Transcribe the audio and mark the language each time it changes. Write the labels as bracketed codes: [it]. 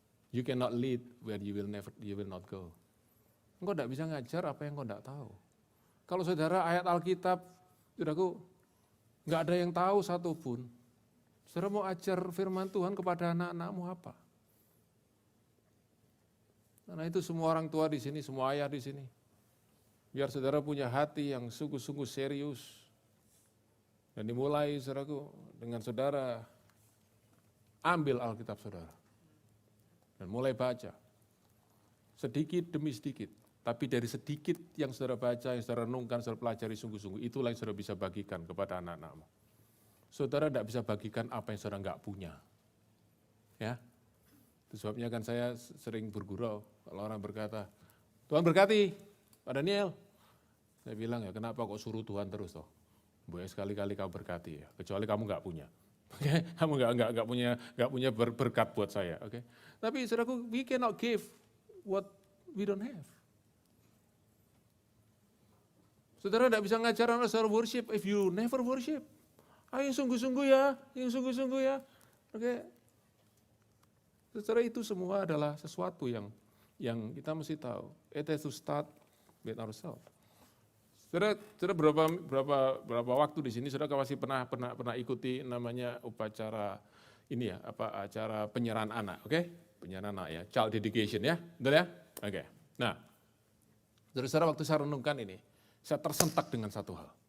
[en] You cannot lead where you will not go. [id] Engkau tidak bisa ngajar apa yang engkau tidak tahu. Kalau saudara ayat Alkitab, saudaraku, nggak ada yang tahu satupun. Saudara mau ajar firman Tuhan kepada anak-anakmu apa? Karena itu semua orang tua di sini, semua ayah di sini. Biar saudara punya hati yang sungguh-sungguh serius. Dan dimulai, saudaraku, dengan saudara ambil Alkitab saudara. Dan mulai baca. Sedikit demi sedikit. Tapi dari sedikit yang saudara baca, yang saudara renungkan, saudara pelajari sungguh-sungguh, itulah yang saudara bisa bagikan kepada anak-anakmu. Saudara tidak bisa bagikan apa yang saudara nggak punya. Ya, itu sebabnya kan saya sering bergurau, kalau orang berkata, Tuhan berkati, Pak Daniel. Saya bilang, ya kenapa kok suruh Tuhan terus toh? Boleh sekali-kali kau berkati ya, kecuali kamu nggak punya. Oke, kamu nggak punya berkat buat saya. Oke, tapi saudaraku, [en] we cannot give what we don't have. [id] Saudara tidak bisa ngajar anak saudara worship [en] if you never worship. [id] Ayo sungguh-sungguh ya. Oke. Saudara, itu semua adalah sesuatu yang yang kita mesti tahu. [en] It has to start with ourselves. [id] Saudara berapa waktu di sini saudara pasti pernah ikuti namanya upacara ini ya, acara penyerahan anak, oke? Penyerahan anak ya, child dedication ya, betul ya? Oke. Nah, saudara waktu saya renungkan ini, saya tersentak dengan satu hal.